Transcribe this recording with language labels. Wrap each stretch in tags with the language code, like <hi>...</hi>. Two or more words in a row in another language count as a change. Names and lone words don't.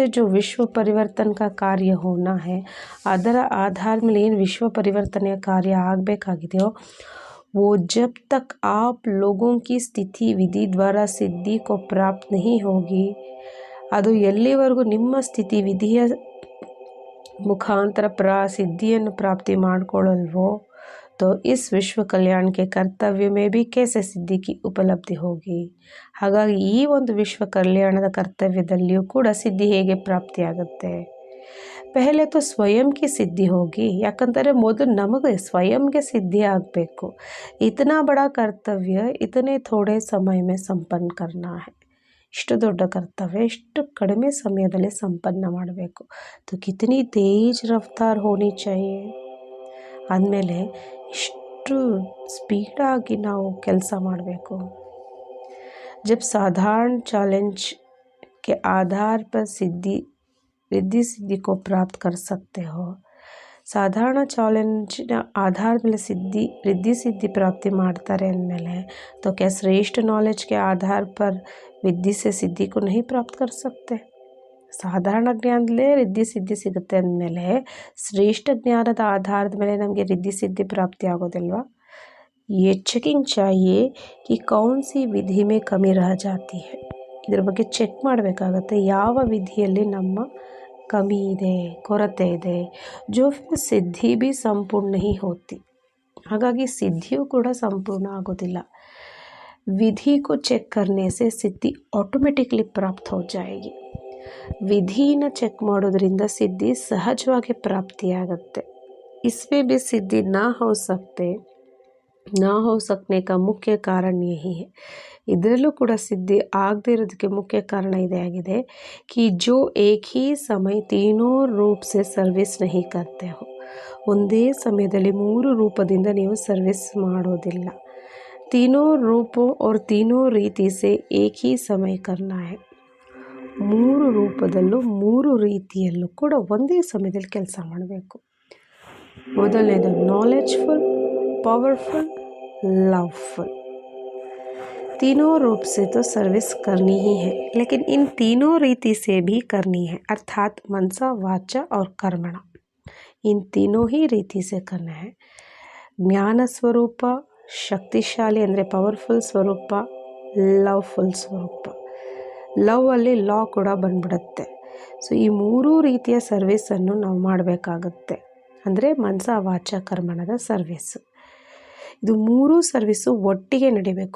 <hi>जो विश्व परिवर्तन का कार्य होना है</hi> <kn>ಅದರ ಆಧಾರ ಮೇಲೆ ಏನು ವಿಶ್ವ ಪರಿವರ್ತನೆಯ ಕಾರ್ಯ ಆಗಬೇಕಾಗಿದೆಯೋ</kn> <hi>वो जब तक आप लोगों की स्थिति विधि द्वारा सिद्धि को प्राप्त नहीं होगी</hi> <kn>ಅದು ಎಲ್ಲಿವರೆಗೂ ನಿಮ್ಮ ಸ್ಥಿತಿ ವಿಧಿಯ ಮುಖಾಂತರ ಸಿದ್ಧಿಯನ್ನು ಪ್ರಾಪ್ತಿ ಮಾಡಿಕೊಳ್ಳಲ್ವೋ</kn> <hi>तो इस विश्व कल्याण के कर्तव्य में भी कैसे सिद्धि की उपलब्धि होगी।</hi> <kn>ಹಾಗಾಗಿ ಈ ಒಂದು ವಿಶ್ವ ಕಲ್ಯಾಣದ ಕರ್ತವ್ಯದಲ್ಲಿಯೂ ಕೂಡ ಸಿದ್ಧಿ ಹೇಗೆ ಪ್ರಾಪ್ತಿಯಾಗುತ್ತೆ।</kn> <hi>पहले तो स्वयं की सिद्धि होगी</hi> <kn>ಯಾಕಂದರೆ ಮೊದಲು ನಮಗೆ ಸ್ವಯಂಗೆ ಸಿದ್ಧಿ ಆಗಬೇಕು।</kn> <hi>इतना बड़ा कर्तव्य इतने थोड़े समय में संपन्न करना है।</hi> <kn>ಇಷ್ಟು ದೊಡ್ಡ ಕರ್ತವ್ಯ ಇಷ್ಟು ಕಡಿಮೆ ಸಮಯದಲ್ಲಿ ಸಂಪನ್ನ ಮಾಡಬೇಕು।</kn> <hi>तो कितनी तेज रफ्तार होनी चाहिए।</hi> <kn>ಆದಮೇಲೆ ಇಷ್ಟು ಸ್ಪೀಡಾಗಿ ನಾವು ಕೆಲಸ ಮಾಡಬೇಕು।</kn> <hi>जब साधारण चैलेंज के आधार पर रिद्धि सिद्धि को प्राप्त कर सकते हो</hi> <kn>ಸಾಧಾರಣ ಚಾಲೆಂಜಿನ ಆಧಾರದ ಮೇಲೆ</kn> <hi>रिद्धि सिद्धि प्राप्ति</hi> <kn>ಮಾಡ್ತಾರೆ ಅಂದಮೇಲೆ</kn> <hi>तो क्या श्रेष्ठ नॉलेज के आधार पर विद्धि से सिद्धि को नहीं प्राप्त कर सकते।</hi> <kn>ಸಾಧಾರಣ ಜ್ಞಾನದಲ್ಲೇ</kn> <hi>रिद्धि सिद्धि</hi> <kn>ಸಿಗುತ್ತೆ ಅಂದಮೇಲೆ ಶ್ರೇಷ್ಠ ಜ್ಞಾನದ ಆಧಾರದ ಮೇಲೆ ನಮಗೆ</kn> <hi>रिद्धि सिद्धि</hi> <kn>ಪ್ರಾಪ್ತಿ ಆಗೋದಿಲ್ವಾ।</kn> <hi>ये चेकिंग चाहिए कि कौन सी विधि में कमी रह जाती है।</hi> <kn>ಇದರ ಬಗ್ಗೆ ಚೆಕ್ ಮಾಡಬೇಕಾಗತ್ತೆ ಯಾವ ವಿಧಿಯಲ್ಲಿ ನಮ್ಮ ಕಮಿ ಇದೆ ಕೊರತೆ ಇದೆ</kn> <hi>जो फिर सिद्धि भी संपूर्ण नहीं होती।</hi> <kn>ಹಾಗಾಗಿ ಸಿದ್ಧಿಯೂ ಕೂಡ ಸಂಪೂರ್ಣ ಆಗೋದಿಲ್ಲ।</kn> <hi>विधि को चेक करने से सिद्धि ऑटोमेटिकली प्राप्त हो जाएगी।</hi> <kn>ವಿಧಿನ ಚೆಕ್ ಮಾಡೋದ್ರಿಂದ ಸಿದ್ಧಿ ಸಹಜವಾಗಿ ಪ್ರಾಪ್ತಿಯಾಗುತ್ತೆ।</kn> <hi>इसमें भी सिद्धि ना हो सकने का मुख्य कारण यही है।</hi> <kn>ಇದರಲ್ಲೂ ಕೂಡ ಸಿದ್ಧಿ ಆಗದೇ ಇರೋದಕ್ಕೆ ಮುಖ್ಯ ಕಾರಣ ಇದೇ ಆಗಿದೆ</kn> <hi>कि जो एक ही समय तीनों रूप से सर्विस नहीं करते हो।</hi> <kn>ಒಂದೇ ಸಮಯದಲ್ಲಿ 3 ರೂಪದಿಂದ ನೀವು ಸರ್ವಿಸ್ ಮಾಡೋದಿಲ್ಲ।</kn> <hi>तीनों रूपों और तीनों रीति से एक ही समय करना है।</hi> <kn>3 ರೂಪದಲ್ಲೂ 3 ರೀತಿಯಲ್ಲೂ ಕೂಡ ಒಂದೇ ಸಮಯದಲ್ಲಿ ಕೆಲಸ ಮಾಡಬೇಕು। ಮೊದಲನೇದು ನಾಲೆಜ್ಫುಲ್,</kn> <en>powerful, loveful.</en> <hi>तीनों रूप से तो सर्विस करनी ही है लेकिन इन तीनों रीति से भी करनी है अर्थात मनसा वाचा और कर्मणा। इन तीनों ही रीति से करना है। ज्ञान स्वरूप शक्तिशाली</hi> <kn>ಅಂದರೆ ಪವರ್ಫುಲ್ ಸ್ವರೂಪ, ಲವ್ಫುಲ್ ಸ್ವರೂಪ। ಲವ್ ಅಲ್ಲಿ ಲಾ ಕೂಡ ಬಂದ್ಬಿಡುತ್ತೆ। ಸೊ ಈ 3 ರೀತಿಯ ಸರ್ವಿಸನ್ನು ನಾವು ಮಾಡಬೇಕಾಗುತ್ತೆ ಅಂದರೆ ಮನಸ ವಾಚ ಕರ್ಮಣದ ಸರ್ವಿಸು। ಇದು 3 ಸರ್ವಿಸು ಒಟ್ಟಿಗೆ ನಡಿಬೇಕು।</kn>